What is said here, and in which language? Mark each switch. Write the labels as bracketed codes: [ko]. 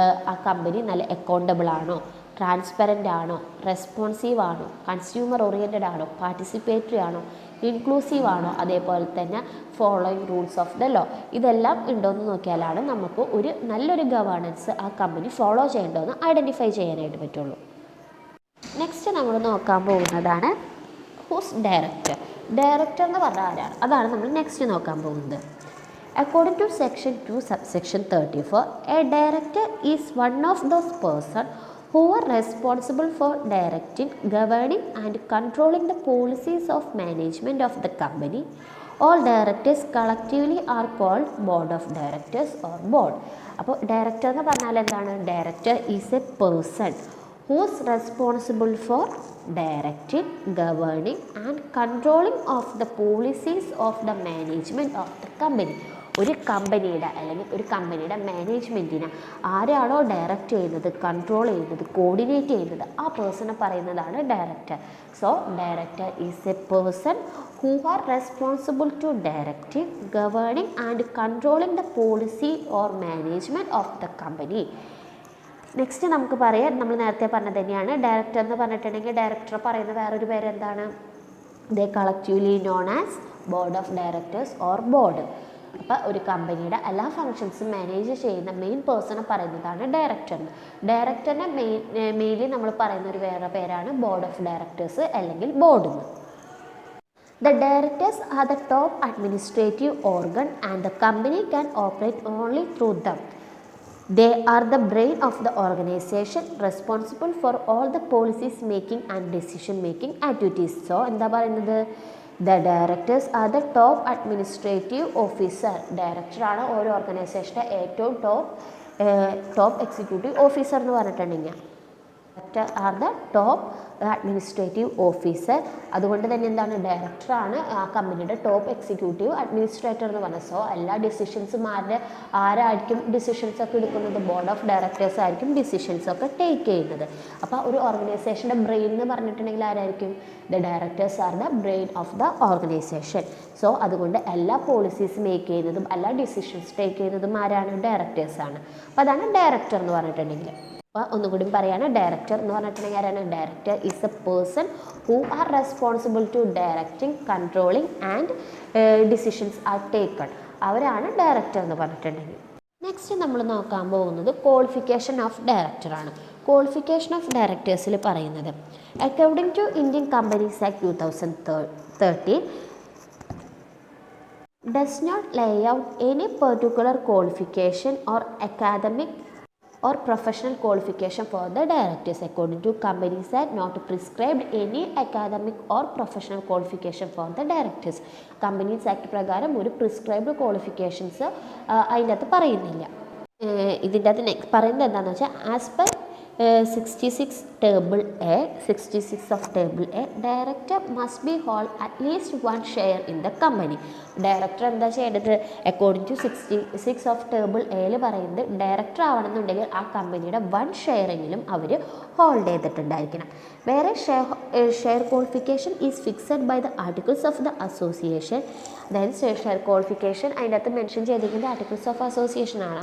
[ml] ആ കമ്പനി നല്ല അക്കൗണ്ടബിൾ ആണോ, ട്രാൻസ്പെറൻ്റ് ആണോ, റെസ്പോൺസീവ് ആണോ, കൺസ്യൂമർ ഓറിയൻറ്റഡ് ആണോ, പാർട്ടിസിപ്പേറ്ററി ആണോ, ഇൻക്ലൂസീവ് ആണോ, അതേപോലെ തന്നെ [en] Following rules of the law. [ml] ഇതെല്ലാം ഉണ്ടോയെന്ന് നോക്കിയാലാണ് നമുക്ക് ഒരു നല്ലൊരു ഗവേണൻസ് ആ കമ്പനി ഫോളോ ചെയ്യേണ്ടതെന്ന് ഐഡൻറ്റിഫൈ ചെയ്യാനായിട്ട് പറ്റുള്ളൂ. നെക്സ്റ്റ് നമ്മൾ നോക്കാൻ പോകുന്നതാണ് ഹൂസ് ഡയറക്ടർ. ഡയറക്ടർ എന്ന് പറഞ്ഞാൽ ആരാണ്? അതാണ് നമ്മൾ നെക്സ്റ്റ് നോക്കാൻ പോകുന്നത്. [en] According to section 2 subsection 34, a director is one of those person who are responsible for directing, governing and controlling the policies of management of the company. All directors collectively are called board of directors or board. [ml] അപ്പോൾ director എന്ന് പറഞ്ഞാൽ എന്താണ്? [en] Director is a person who is responsible for directing, governing and controlling of the policies of the management of the company. [ml] ഒരു കമ്പനിയുടെ അല്ലെങ്കിൽ ഒരു കമ്പനിയുടെ മാനേജ്മെൻറ്റിനെ ആരാണോ ഡയറക്റ്റ് ചെയ്യുന്നത്, കൺട്രോൾ ചെയ്യുന്നത്, കോർഡിനേറ്റ് ചെയ്യുന്നത്, ആ പേഴ്സണെ പറയുന്നതാണ് director. [en] So director is a person who are responsible to directing, governing and controlling the policy or management of the company. [ml] Next നമുക്ക് പറയാം, നമ്മൾ നേരത്തെ പറഞ്ഞത് തന്നെയാണ്. ഡയറക്ടർ എന്ന് പറഞ്ഞിട്ടുണ്ടെങ്കിൽ ഡയറക്ടർ പറയുന്ന വേറൊരു പേര് എന്താണ്? [en] They collectively known as board of directors or board. [ml] അപ്പോൾ ഒരു കമ്പനിയുടെ എല്ലാ ഫങ്ഷൻസും മാനേജ് ചെയ്യുന്ന മെയിൻ പേഴ്സണെ പറയുന്നതാണ് ഡയറക്ടർ. ഡയറക്ടറിനെ മെയിൻലി നമ്മൾ പറയുന്ന ഒരു വേറെ പേരാണ് ബോർഡ് ഓഫ് ഡയറക്ടേഴ്സ് അല്ലെങ്കിൽ board. [en] The directors are the top administrative organ and the company can operate only through them. They are the brain of the organization, responsible for all the policies making and decision making activities. [ml] So എന്താ പറയുന്നത്? [en] The directors are the top administrative officer. [ml] ഡയറക്ടറാണ് ഓരോ ഓർഗനൈസേഷൻ്റെ ഏറ്റവും top executive officer എന്ന് പറഞ്ഞിട്ടുണ്ടെങ്കിൽ [en] Director are the top administrative officer. [ml] അതുകൊണ്ട് തന്നെ എന്താണ്? ഡയറക്ടറാണ് ആ കമ്പനിയുടെ ടോപ്പ് എക്സിക്യൂട്ടീവ് അഡ്മിനിസ്ട്രേറ്റർ എന്ന് പറഞ്ഞത്. സോ എല്ലാ ഡിസിഷൻസും ആരായിരിക്കും ഡിസിഷൻസ് ഒക്കെ എടുക്കുന്നത്? ബോർഡ് ഓഫ് ഡയറക്ടേഴ്സ് ആയിരിക്കും ഡിസിഷൻസ് ഒക്കെ ടേക്ക് ചെയ്യുന്നത്. അപ്പോൾ ഒരു ഓർഗനൈസേഷൻ്റെ ബ്രെയിൻ എന്ന് പറഞ്ഞിട്ടുണ്ടെങ്കിൽ ആരായിരിക്കും? [en] The directors are the brain of the organisation. [ml] So അതുകൊണ്ട് എല്ലാ പോളിസീസ് മേക്ക് ചെയ്യുന്നതും എല്ലാ ഡിസിഷൻസ് ടേക്ക് ചെയ്യുന്നതും ആരാണ്? ഡയറക്ടേഴ്സാണ്. അപ്പോൾ അതാണ് ഡയറക്ടർ എന്ന് പറഞ്ഞിട്ടുണ്ടെങ്കിൽ. അപ്പോൾ ഒന്നുകൂടി പറയാണ്, ഡയറക്ടർ എന്ന് പറഞ്ഞിട്ടുണ്ടെങ്കിൽ ആരാണ്? [en] Director is a person who are responsible to directing, controlling and decisions are taken. [ml] അവരാണ് ഡയറക്ടർ എന്ന് പറഞ്ഞിട്ടുണ്ടെങ്കിൽ. നെക്സ്റ്റ് നമ്മൾ നോക്കാൻ പോകുന്നത് ക്വാളിഫിക്കേഷൻ ഓഫ് ഡയറക്ടറാണ്. [en] Qualification of ഡയറക്ടേഴ്സിൽ പറയുന്നത് according to Indian companies act 2013, does not lay out any particular qualification or academic or professional qualification for the directors. According to Companies Act, not prescribed any academic or professional qualification for the directors. [ml] Companies Act പ്രകാരം ഒരു prescribed qualifications അതിൻ്റെ അകത്ത് പറയുന്നില്ല. ഇതിൻ്റെ അകത്ത് next പറയുന്നത് എന്താണെന്ന് വെച്ചാൽ [en] As per 66 table A, 66 of table A, director must be hold at least one share in the company. [ml] Director എന്താ ചെയ്യേണ്ടത്? അക്കോർഡിംഗ് ടു 66 ഓഫ് ടേബിൾ എയിൽ പറയുന്നത് ഡയറക്ടർ ആവണമെന്നുണ്ടെങ്കിൽ ആ കമ്പനിയുടെ 1 ഷെയറെങ്കിലും അവർ ഹോൾഡ് ചെയ്തിട്ടുണ്ടായിരിക്കണം. [en] വേറെ share qualification is fixed by the articles of the association. [ml] അതായത് share qualification അതിൻ്റെ അകത്ത് മെൻഷൻ ചെയ്തിരിക്കുന്നത് ആർട്ടിക്കിൾസ് ഓഫ് അസോസിയേഷൻ ആണ്.